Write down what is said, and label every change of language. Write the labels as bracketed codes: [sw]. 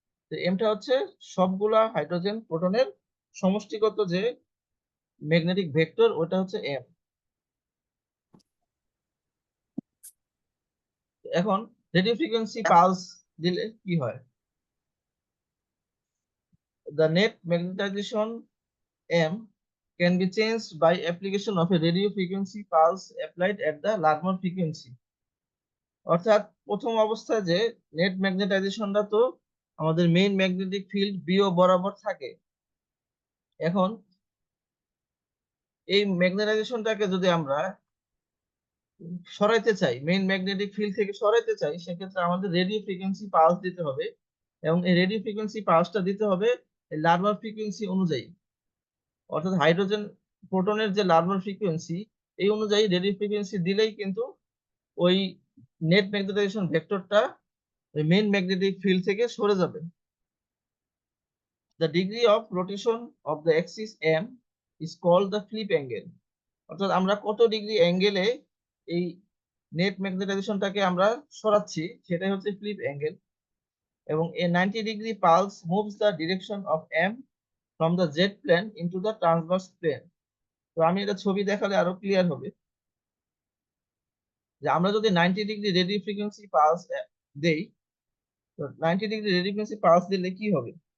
[bn] তো এমটা হচ্ছে সবগুলা হাইড্রোজেন প্রোটনের সমষ্টিগত যে ম্যাগনেটিক ভেক্টর ওটা হচ্ছে এম। এখন রেডিও ফ্রিকোয়েন্সি পালস দিলে কি হয়? [en] The net magnetization M can be changed by application of a radio frequency pulse applied at the Larmor frequency. [bn] অর্থাৎ প্রথম অবস্থায় যে নেট ম্যাগনেটাইজেশনটা তো আমাদের মেইন ম্যাগনেটিক ফিল্ড বিও বরাবর থাকে। এখন এই ম্যাগনেটাইজেশনটাকে যদি আমরা সরাইতে চাই, মেইন ম্যাগনেটিক ফিল্ড থেকে সরাইতে চাই, সেক্ষেত্রে আমাদের রেডিও ফ্রিকোয়েন্সি পালস দিতে হবে এবং এই রেডিও ফ্রিকোয়েন্সি পালসটা দিতে হবে লার্ভার ফ্রিকোয়েন্সি অনুযায়ী। অর্থাৎ হাইড্রোজেন প্রোটনের যে লার্ভার ফ্রিকোয়েন্সি এই অনুযায়ী রেডিও ফ্রিকোয়েন্সি দিলেই কিন্তু ওই নেট ম্যাগনেটাইজেশন ভেক্টরটা ওই মেইন ম্যাগনেটিক ফিল্ড থেকে সরে যাবে। [en] The degree of rotation of the axis M is called the flip angle. [bn] অর্থাৎ আমরা কত ডিগ্রি অ্যাঙ্গেলে এই নেট ম্যাগনেটাইজেশনটাকে আমরা সরাচ্ছি সেটাই হচ্ছে ফ্লিপ অ্যাঙ্গেল। [en] এবং a 90 degree pulse moves the direction of M from the Z plane into the transverse plane. [bn] তো আমি এটা ছবি দেখালে আরো ক্লিয়ার হবে যে আমরা যদি 90 ডিগ্রি রেডিও ফ্রিকোয়েন্সি পালস দেই, তো 90 ডিগ্রি রেডিও ফ্রিকোয়েন্সি পালস দিলে কি হবে?